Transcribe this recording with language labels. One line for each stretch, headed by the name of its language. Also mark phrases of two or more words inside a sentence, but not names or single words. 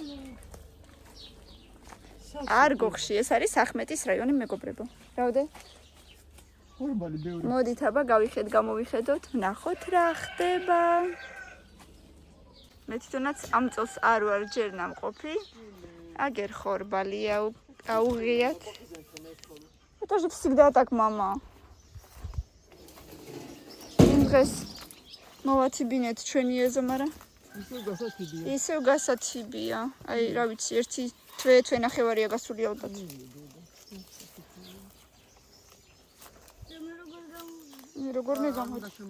Georgian: არგოხში, ეს არის ახმეტის რაიონი მეგობრებო. რავდე? მოდით აბა გამოვიხედოთ, ვნახოთ რა ხდება. მე თვითონაც ამ წელს არ ვარ ჯერ ნამყოფი. აგერ ხორბალია აუღიათ.
Russian: Это же всегда так, мама.
Georgian: დღეს მოვაციბინეთ ჩვენი ეზო, მაგრამ ისევ გასათიბია. აი, რა ვიცი, ერთი თვე ნახევარია გასული ალბათ. როგორ მეგამოდი?